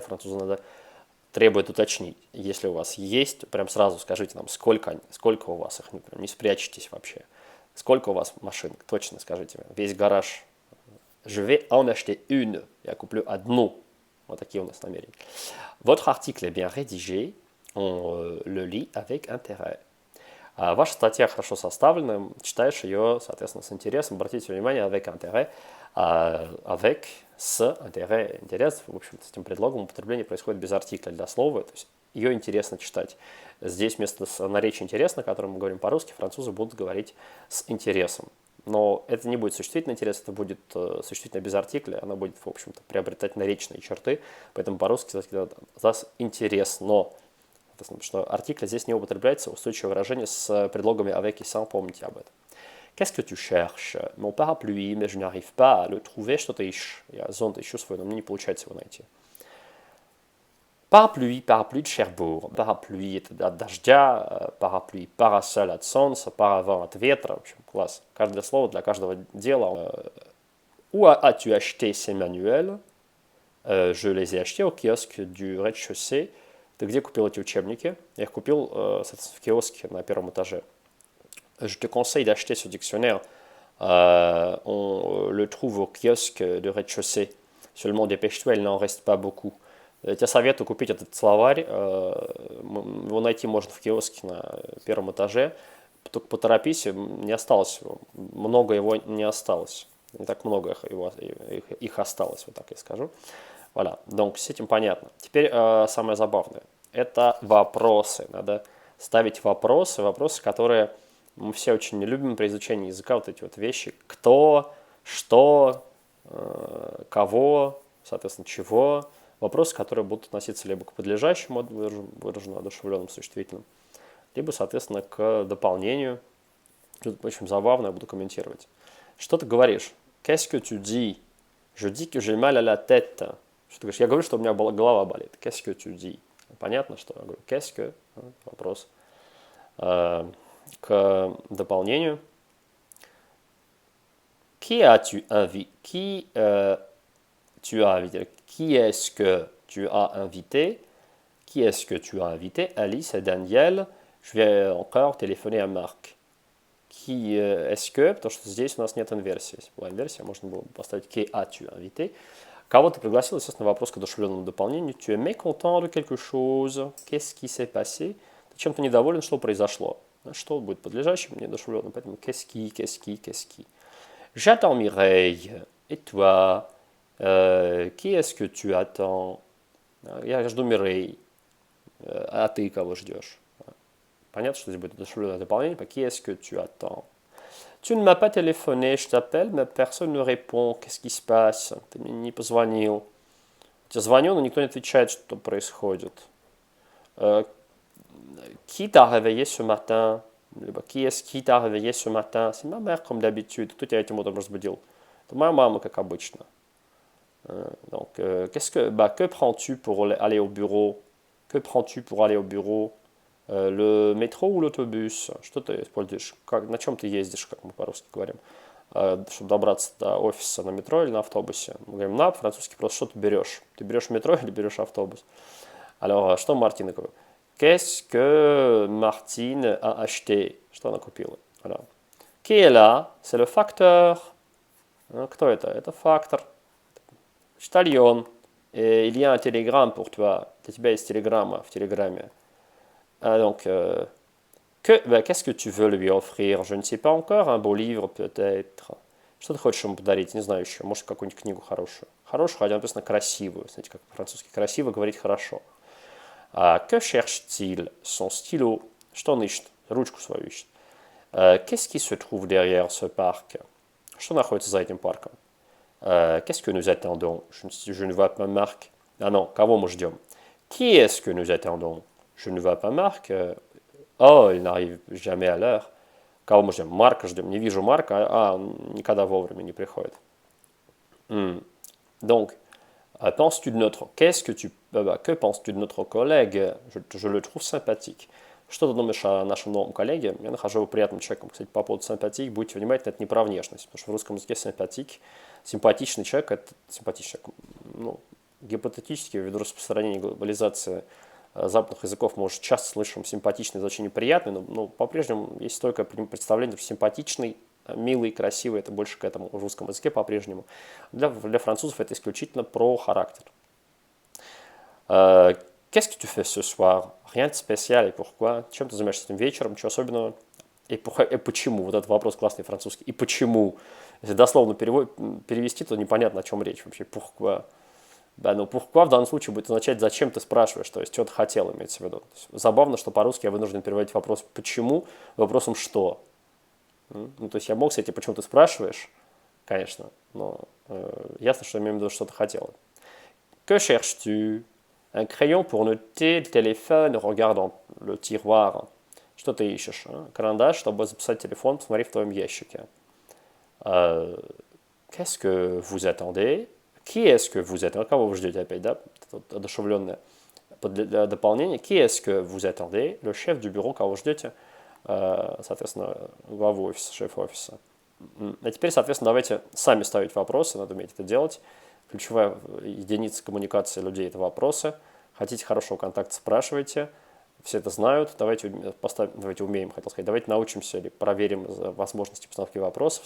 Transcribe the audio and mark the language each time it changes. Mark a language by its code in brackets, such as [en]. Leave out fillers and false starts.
[ru] Французу надо требует уточнить. Если у вас есть, прям сразу скажите нам, сколько у вас их, прям не спрячьтесь вообще. Сколько у вас машин, точно скажите. Весь гараж. [fr] Je vais en acheter une. [ru] Я куплю одну. Вот такие у нас намерения. [fr] Votre article est bien rédigé. On le lit avec intérêt. [ru] Ваша статья хорошо составлена, читаешь ее, соответственно, с интересом. Обратите внимание, [fr] avec intérêt, [ru] avec, с, intérêt, интерес, в общем-то, с этим предлогом употребление происходит без артикля для слова, то есть ее интересно читать. Здесь вместо наречия интересно, о котором мы говорим по-русски, французы будут говорить с интересом. Но это не будет существительный интерес, это будет существительное без артикля, она будет, в общем-то, приобретать наречные черты, поэтому по-русски сказать интересно. Потому что артикль здесь не употребляется, устойчивое выражение с предлогами avec и sans, помните об этом. [fr] Qu'est-ce que tu cherches? Mon parapluie, mais je n'arrive pas à le trouver. [ru] Что ты ищешь? Я зонт ищу свой, но мне не получается его найти. [fr] Parapluie, parapluie de Cherbourg. [ru] Parapluie – это от дождя, parapluie, parasol от солнца, paravent от ветра. В общем, класс. Каждое слово для каждого дела. [fr] Où as-tu acheté ces manuels? Je les ai achetés au kiosque du rez-de-chaussée. [ru] Ты где купил эти учебники? Я их купил, соответственно, в киоске на первом этаже. [fr] Je te conseille d'acheter ce dictionnaire. On le trouve au kiosque de rez-de-chaussée. Seulement dépêche-toi, il n'en reste pas beaucoup. [ru] Я тебе советую купить этот словарь. Его найти можно в киоске на первом этаже. Только поторопись, не осталось его. Много его не осталось. Не так много их осталось, вот так я скажу. [fr] Voilà. [ru] Donc, с этим понятно. Теперь самое забавное. Это вопросы. Надо ставить вопросы, которые мы все очень не любим при изучении языка. Вот эти вот вещи. Кто, что, кого, соответственно, чего. Вопросы, которые будут относиться либо к подлежащему, выраженному одушевленным существительным, либо, соответственно, к дополнению. Тут очень забавно, я буду комментировать. Что ты говоришь? [fr] Qu'est-ce que tu dis? Je dis que j'ai mal à la tête. [ru] Что ты говоришь? Я говорю, что у меня голова болит. [fr] Qu'est-ce que tu dis? [ru] Понятно, что я говорю. [fr] Qu'est-ce que? [ru] Вопрос. К дополнению. [fr] Qui as-tu invité? Qui tu as invité? Qui est-ce que tu as invité? Qui est-ce que tu as invité? Alice et Daniel. Je vais encore téléphoner à Marc. Qui est-ce que? [ru] Потому что здесь у нас нет инверсии. Если была инверсия, можно было бы поставить [fr] qui as-tu invité. [ru] Кого ты пригласил? Естественно, вопрос к одушевленному дополнению. [fr] Tu es mécontent de quelque chose? Qu'est-ce qui s'est passé? [ru] Ты чем-то недоволен, что произошло? Что будет подлежащим, неодушевленным? [fr] Поэтому qu'est-ce qui? J'attends Mireille. Et toi? Qui est-ce que tu attends? [ru] Я жду Мирей. А ты кого ждешь? Понятно, что здесь будет одушевленное дополнение. [fr] Qui est-ce que tu attends? Tu ne m'as pas téléphoné, je t'appelle, mais personne ne répond. Qu'est-ce qui se passe? [ru] Ты мне не позвонил. Я тебе звоню, но никто не отвечает, что происходит. [fr] Qui t'a réveillé ce matin? [ru] Либо [fr] qui est-ce qui t'a réveillé ce matin? C'est ma mère, comme d'habitude. [ru] Кто тебя этим утром разбудил? Это моя мама, как обычно. [fr] Donc, que prends-tu pour aller au bureau? Que prends-tu pour aller au bureau? Le métro ou l'autobus? [ru] Что ты используешь? На чем ты ездишь, как мы по-русски говорим? Чтобы добраться до офиса на метро или на автобусе? Мы говорим на, по-французски просто что ты берешь? Ты берешь метро или берешь автобус? Alors, что Мартина говорит? [fr] Qu'est-ce que Martine a acheté? [ru] Что она купила? [fr] Voilà. Qui est là? C'est le facteur. [ru] Кто это? Это фактор. Почтальон. [fr] Il y a un télégramme pour toi. [ru] Для тебя есть телеграмма в телеграмме. [fr] Donc, qu'est-ce que tu veux lui offrir? Je ne sais pas encore. Un beau livre, peut-être. [ru] Что ты хочешь ему подарить? Не знаю еще. Может, какую-нибудь книгу хорошую. Хорошую, хотя написано красивую. Знаете, как по-французски красиво говорить хорошо. [fr] Que cherche-t-il? Son stylo. [ru] Что он ищет? Ручку свою ищет. [fr] Qu'est-ce qui se trouve derrière ce parc? [ru] Что находится за этим парком? [fr] Qu'est-ce que nous attendons? Je ne vois pas Marc. Ah non, [ru] кого мы ждем? [fr] Qui est-ce que nous attendons? Je ne vois pas Marc. Oh, il n'arrive jamais à l'heure. [ru] Кого мы ждем? Марка ждем. Не вижу Марка, он никогда вовремя не приходит. [fr] Donc, penses-tu de notre... Que penses-tu de notre collègue? Je le trouve sympathique. [ru] Что ты думаешь о нашем новом коллеге? Я нахожу его приятным человеком. Кстати, по поводу симпатик, будьте внимательны, это не про внешность, потому что в русском языке симпатичный человек, это симпатичный человек, ну, гипотетически, ввиду распространения глобализации западных языков, мы уже часто слышим симпатичный, это очень неприятный, но по-прежнему есть стойкое представление, что симпатичный, милый, красивый, это больше к этому в русском языке по-прежнему. Для французов это исключительно про характер. [fr] Qu'est-ce que tu fais ce soir? Rien de spécial, et pourquoi? [ru] Чем ты занимаешься этим вечером? Ничего особенного? И почему? Вот этот вопрос классный французский. И почему? Если дословно перевести, то непонятно, о чем речь вообще. [fr] Pourquoi? [ru] Да, но pourquoi в данном случае будет означать, зачем ты спрашиваешь, то есть, что ты хотел, имеется в виду. Забавно, что по-русски я вынужден переводить вопрос «почему» вопросом «что?». Ну, то есть я мог сказать, почему ты спрашиваешь, конечно, но ясно, что я имею в виду, что ты хотел. [fr] Que cherches-tu? Un crayon pour noter, le téléphone, regarde dans le tiroir. [ru] Что ты ищешь? Карандаш, чтобы записать телефон, посмотри в твоем ящике. [fr] Qu'est-ce que vous attendez? Qui est-ce que vous attendez? [ru] Кого вы ждете опять, да? Одушевленное дополнение. [fr] Qui est-ce que vous attendez? Le chef du bureau, [ru] кого ждете? Соответственно, главу офиса, шеф офиса. А теперь, соответственно, давайте сами ставить вопросы, надо уметь это делать. Ключевая единица коммуникации людей – это вопросы. Хотите хорошего контакта – спрашивайте. Все это знают. Давайте умеем, хотел сказать. Давайте научимся или проверим возможности постановки вопросов.